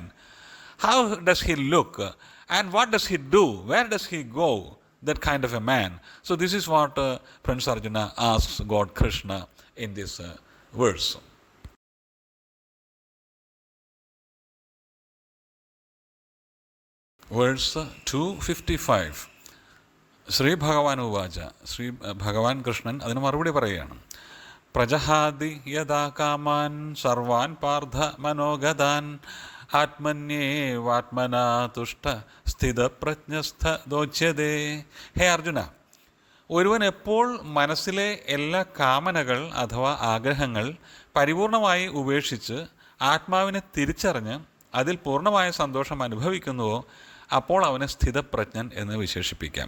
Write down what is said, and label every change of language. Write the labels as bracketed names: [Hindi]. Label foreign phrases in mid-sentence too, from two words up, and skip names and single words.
[English] How does he look? And what does he do? Where does he go? That kind of a man. So this is what Prince Arjuna asks God Krishna in this verse. Verse 255. [Sanskrit] ശ്രീ ഭഗവാൻ ഉവാച. [Malayalam] ശ്രീ ഭഗവാൻ കൃഷ്ണൻ അതിന് മറുപടി പറയുകയാണ്. [Sanskrit] പ്രജഹാതി യഥാ കാമാൻ സർവാൻ പാർത്ഥ മനോഗതാൻ ആത്മന്യേവാത്മനാ തുഷ്ട സ്ഥിതപ്രജ്ഞസ്ഥ ദോച്യതേ. [Malayalam] ഹേ അർജുന, ഒരുവൻ എപ്പോൾ മനസ്സിലെ എല്ലാ കാമനകൾ അഥവാ ആഗ്രഹങ്ങൾ പരിപൂർണമായി ഉപേക്ഷിച്ച് ആത്മാവിനെ തിരിച്ചറിഞ്ഞ് അതിൽ പൂർണ്ണമായ സന്തോഷം അനുഭവിക്കുന്നുവോ അപ്പോൾ അവനെ സ്ഥിതപ്രജ്ഞൻ എന്ന് വിശേഷിപ്പിക്കാം.